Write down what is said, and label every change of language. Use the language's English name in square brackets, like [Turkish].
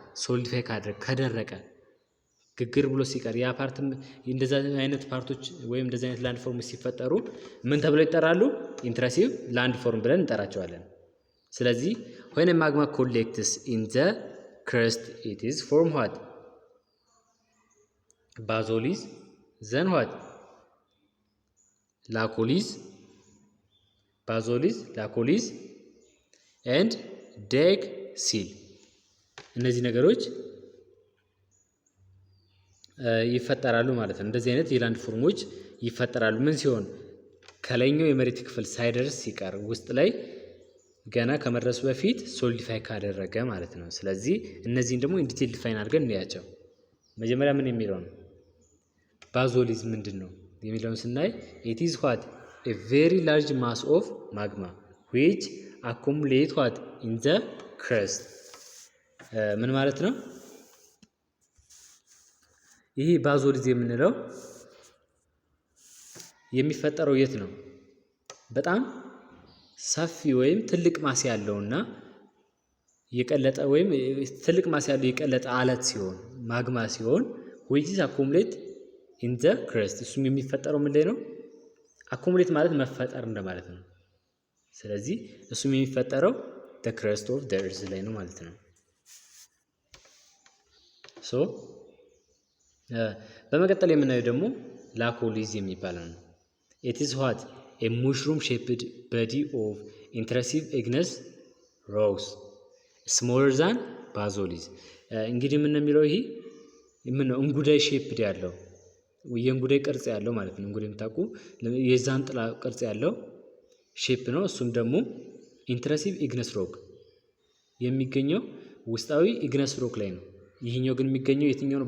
[Amharic] ሶሊዲፋይ ካደረገ ከደረቀ ግግር ብሎ ሲቀር ያ ፓርት እንደዛ አይነት ፓርቶች ወይም እንደዛ አይነት ላንድ ፎርም ሲፈጠሩ ምን ተብለው ይጠራሉ? ኢንትረሲቭ ላንድ ፎርም ብለን እንጠራቸዋለን። ስለዚህ [English] when a magma collects in the crust it is form what? Basolis, then what? Lacolis, basolis, lacolis and deck seal. [Amharic] እነዚህ ነገሮች ይፈጠራሉ ማለት ነው። እንደዚህ አይነት የላንድ ፎርሞች ይፈጠራሉ ምን ሲሆን? ከላይኛው የመሬት ክፍል ሳይደርስ ሲቀር ውስጥ ላይ ገና ከመድረሱ በፊት ሶሊዲፋይ ካደረገ ማለት ነው። ስለዚህ እነዚህን ደግሞ ኢንዲቴል ዲፋይን አድርገን እንያቸው። መጀመሪያ ምን የሚለው ነው? ባዞሊዝ ምንድን ነው የሚለውን ስናይ [English] it is what? a very large mass of magma which accumulate what? in the crust. [Amharic] ምን ማለት ነው? ይህ ባዞሊዝ የምንለው የሚፈጠረው የት ነው? በጣም ሰፊ ወይም ትልቅ ማስ ያለውና የቀለጠ ወይም ትልቅ ማስ ያለው የቀለጠ አለት ሲሆን ማግማ ሲሆን [English] which is accumulate in the crust. [Amharic] እሱም የሚፈጠረው ምን ላይ ነው? አኩሙሌት ማለት መፈጠር እንደማለት ነው። ስለዚህ እሱም የሚፈጠረው [English] the crust of the earth [Amharic] ላይ ነው ማለት ነው። ሶ በመቀጠል የምናየው ደግሞ ላኮሊዝ የሚባለው ነው። [English] it is what? a mushroom shaped body of intrusive igneous rocks smaller than basolis. [Amharic] እንግዲህ ምን ነው የሚለው? ይሄ ምን ነው? እንጉዳይ ሼፕድ ያለው የእንጉዳይ ቅርጽ ያለው ማለት ነው። እንጉዳይ የምታውቁ የዛን ጥላ ቅርጽ ያለው ሼፕ ነው። እሱም ደግሞ ኢንትረሲቭ ኢግነስ ሮክ የሚገኘው ውስጣዊ ኢግነስ ሮክ ላይ ነው። ይህኛው ግን የሚገኘው የትኛው ነው?